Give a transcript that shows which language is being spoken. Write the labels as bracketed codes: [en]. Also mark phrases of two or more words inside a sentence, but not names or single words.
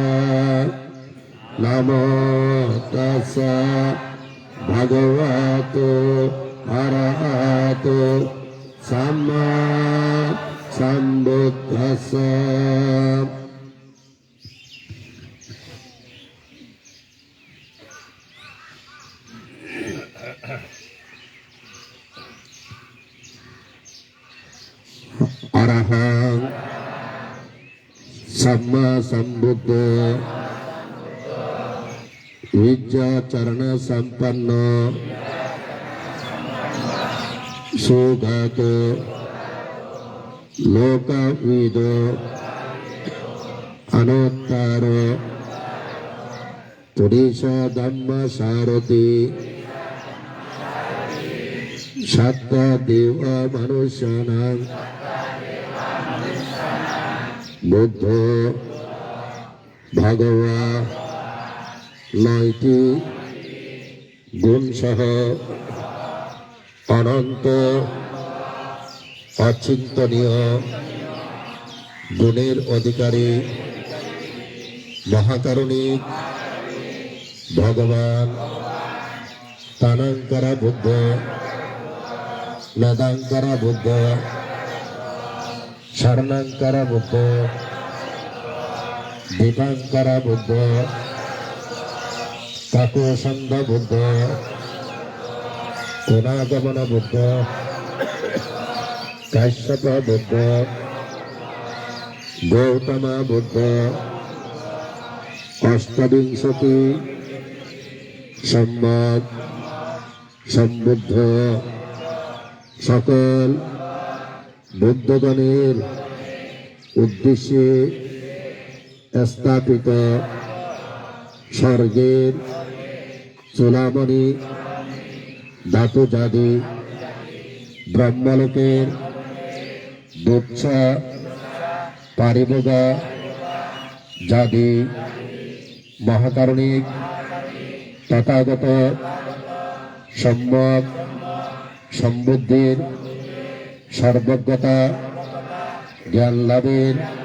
[pi] নমো তাস্যা ভগবতো আরহাতো সাম্মা সম্বুদ্ধাস্যা। অরহং सम्मा संबुद्ध विद्या चरण संपन्न सुगत लोकविद अनुत्तर पुरुष धम्म सारथि सत्य देव मनुष्याणां बुद्ध भगवा [bn] 9টি গুণ সহ অনন্ত অচিন্তনীয় গুণের অধিকারী মহাকারুণিক ভগবান তানাঙ্কারা বুদ্ধ মেদাঙ্কারা বুদ্ধ শরণাঙ্কারা বুদ্ধ দীপাঙ্কারা বুদ্ধ কাকুসন্ধ বুদ্ধ কোনাগমন বুদ্ধ কাশ্যপ বুদ্ধ গৌতম বুদ্ধ অষ্টবিংশতি সম্বৎ সম্বুদ্ধ সকল বুদ্ধগণের উদ্দেশ্যে স্থাপিত স্বর্গের চূড়ামণি ধাতু জাতি ব্রহ্মলোকের দুচ্ছ পারিভোগা জাতি মহাকারণিক তথাগত সম্যক সম্বুদ্ধির সর্বজ্ঞতা জ্ঞান লাভের